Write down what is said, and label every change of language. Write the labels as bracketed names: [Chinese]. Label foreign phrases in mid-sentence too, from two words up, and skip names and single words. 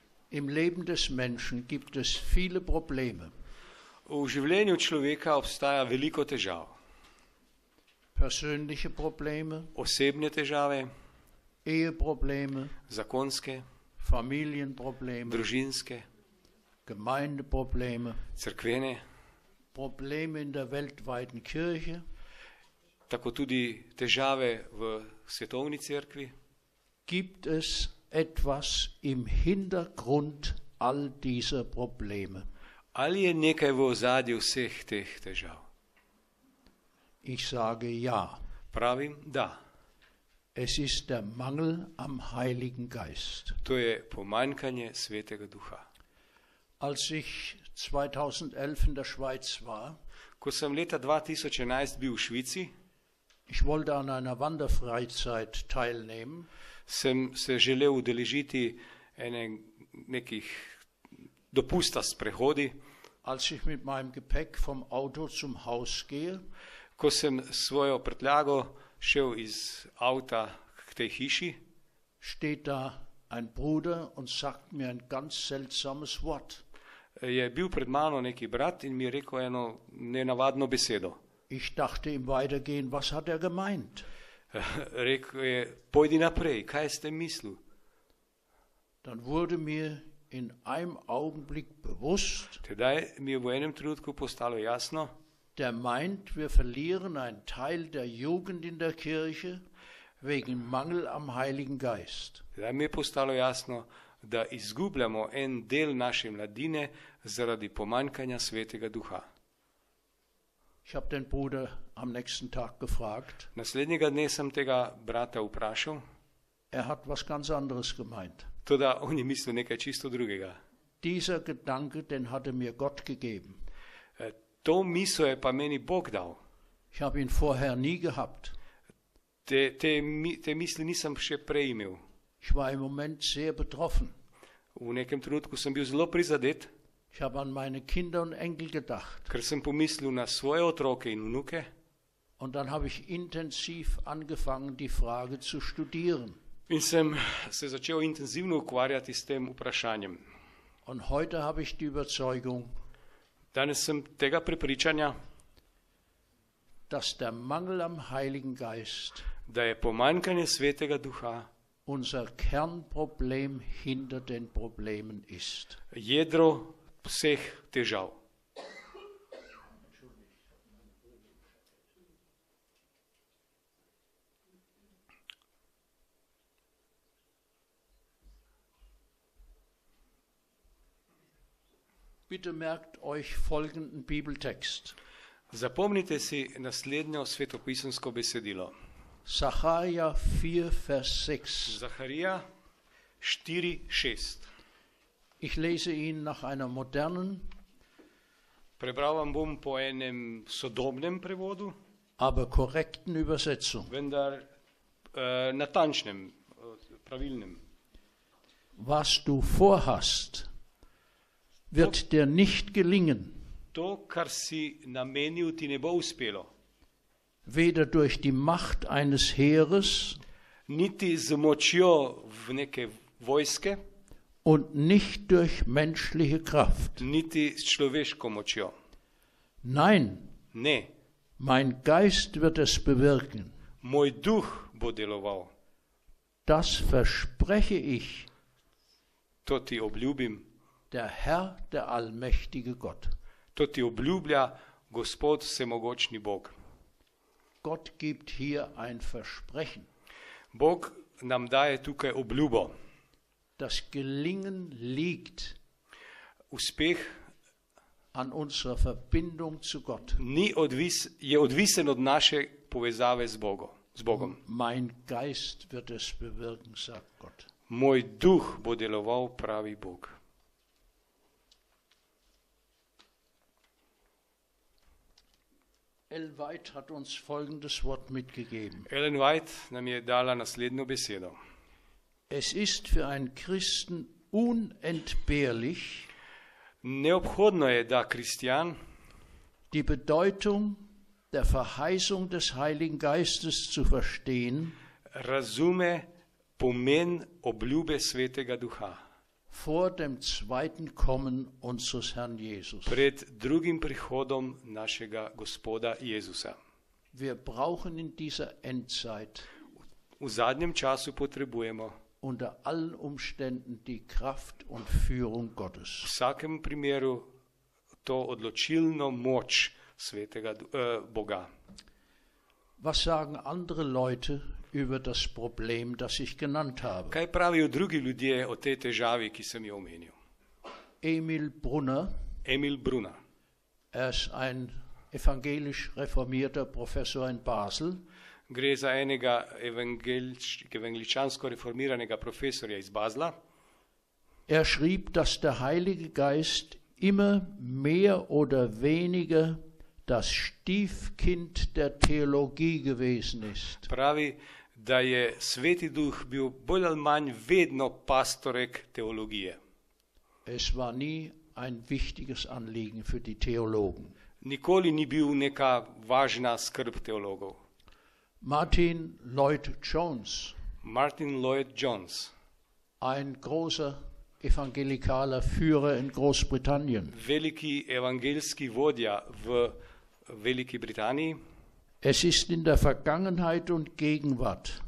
[German] Im Leben des Menschen gibt es viele Probleme. [Slovenian] V življenju človeka obstaja veliko težav. [German] Persönliche Probleme, [Slovenian] Osebne težave, [German] Eheprobleme, [Slovenian] zakonske, [German] Familienprobleme, [Slovenian] družinske, [German] Gemeindeprobleme, [Slovenian] cerkvene, [German] Probleme in der weltweiten Kirche. [Slovenian] tako tudi težave v svetovni cerkvi. [German] Gibt es etwas im Hintergrund all dieser Probleme? [Slovenian] Ali je nekaj v ozadju vseh teh težav? [German] Ich sage ja. [Slovenian] Pravim, da. [German] Es ist der Mangel am Heiligen Geist. [Slovenian] To je pomanjkanje Svetega Duha. [German] Als ich 2011 in der Schweiz war, [Slovenian] Ko sem leta 2011 bil v Švici, [German] ich wollte an einer Wanderfreizeit teilnehmen, [Slovenian] sem se želel udeležiti nekih dopusta s prehodi. [German] als ich mit meinem Gepäck vom Auto zum Haus gehe, [Slovenian] Ko sem svojo prtljago šel iz avta k tej hiši, [German] steht da ein Bruder und sagt mir ein ganz seltsames Wort. [Slovenian] je bil pred mano neki brat in mi je rekel eno nenavadno besedo. [German] Ich dachte im Weitergehen, was hat er gemeint? [Slovenian] Rekel je, pojdi naprej, kaj ste mislil? [German] Dann wurde mir in einem Augenblick bewusst, [Slovenian] Tedaj mi je v enem trenutku postalo jasno, [German] der meint, wir verlieren einen Teil der Jugend in der Kirche wegen Mangel am Heiligen Geist. [Slovenian] tedaj mi je postalo jasno, da izgubljamo en del naše mladine zaradi pomanjkanja Svetega Duha. [German] Ich habe den Bruder am nächsten Tag gefragt. [Slovenian] Naslednjega dne sem tega brata vprašal, [German] Er hat was ganz anderes gemeint. [Slovenian] toda on je mislil nekaj čisto drugega. [German] Dieser Gedanke, den hatte mir Gott gegeben. [Slovenian] To misel je pa meni Bog dal. [German] Ich habe ihn vorher nie gehabt. [Slovenian] Te misli nisem še prej imel. [German] Ich war im Moment sehr betroffen. [Slovenian] V nekem trenutku sem bil zelo prizadet, [German] Ich habe an meine Kinder und Enkel gedacht. [Slovenian] ker sem pomislil na svoje otroke in vnuke. [German] Und dann habe ich intensiv angefangen, die Frage zu studieren. [Slovenian] In sem se začel intenzivno ukvarjati s tem vprašanjem. [German] Und heute habe ich die Überzeugung, [Slovenian] Danes sem tega prepričanja, [German] dass der Mangel am Heiligen Geist [Slovenian] da je pomanjkanje Svetega Duha [German] unser Kernproblem hinter den Problemen ist. [Slovenian] jedro vseh težav. [German] Bitte merkt euch folgenden Bibeltext. [Slovenian] Zapomnite si naslednjo svetopisemsko besedilo. [German] Sacharja 4, Vers 6. [Slovenian] Zaharija 4:6. [German] Ich lese ihn nach einer modernen, [Slovenian] Prebral vam bom po enem sodobnem prevodu, [German] aber korrekten Übersetzung. [Slovenian] vendar natančnem, pravilnem. [German] Was du vorhast, wird dir nicht gelingen, [Slovenian] To, kar si namenil, ti ne bo uspelo. [German] weder durch die Macht eines Heeres [Slovenian] Niti z močjo v neke vojske, [German] und nicht durch menschliche Kraft. [Slovenian] niti s človeško močjo. [German] Nein, [Slovenian] Ne, [German] mein Geist wird es bewirken. [Slovenian] moj duh bo deloval. [German] Das verspreche ich, [Slovenian] To ti obljubim, [German] der Herr, der allmächtige Gott. [Slovenian] to ti obljublja Gospod vsemogočni Bog. [German] Gott gibt hier ein Versprechen. [Slovenian] Bog nam daje tukaj obljubo. [German] Das Gelingen liegt [Slovenian] Uspeh [German] an unserer Verbindung zu Gott. [Slovenian] je odvisen od naše povezave z Bogom. [German] Mein Geist wird es bewirken, sagt Gott. [Slovenian] Moj duh bo deloval, pravi Bog. [German] Ellen White hat uns folgendes Wort mitgegeben. [Slovenian] Ellen White nam je dala naslednjo besedo. [German] Es ist für einen Christen unentbehrlich, [Slovenian] Neobhodno je, da kristjan [German] die Bedeutung der Verheißung des Heiligen Geistes zu verstehen [Slovenian] razume pomen obljube Svetega Duha. [German] vor dem zweiten Kommen unseres Herrn Jesus. [Slovenian] pred drugim prihodom našega Gospoda Jezusa. [German] Wir brauchen in dieser Endzeit [Slovenian] V zadnjem času potrebujemo [German] unter allen Umständen die Kraft und Führung [Slovenian] v [German] Gottes. [Slovenian] vsakem primeru to odločilno moč svetega Boga. [German] Was sagen andere Leute über das Problem, das ich genannt habe? [Slovenian] Kaj pravijo drugi ljudje o tej težavi, ki sem jo omenil? [German] Emil Brunner, [Slovenian] Emil Brunner. [German] ist ein evangelisch reformierter Professor in Basel. [Slovenian] Gre za enega evangeličansko reformiranega profesorja iz Basla. [German] Schrieb, dass der Heilige Geist immer mehr oder weniger das Stiefkind der Theologie gewesen ist. [Slovenian] Pravi, da je Sveti Duh bil bolj ali manj vedno pastorek teologije. [German] Es war nie ein wichtiges Anliegen für die Theologen. [Slovenian] Nikoli ni bil neka važna skrb teologov. [German] Martin Lloyd-Jones, [Slovenian] Martin Lloyd-Jones, [German] ein großer evangelikaler Führer in Großbritannien. [Slovenian] veliki evangelski vodja v Veliki Britaniji, [German] Es ist in der Vergangenheit und Gegenwart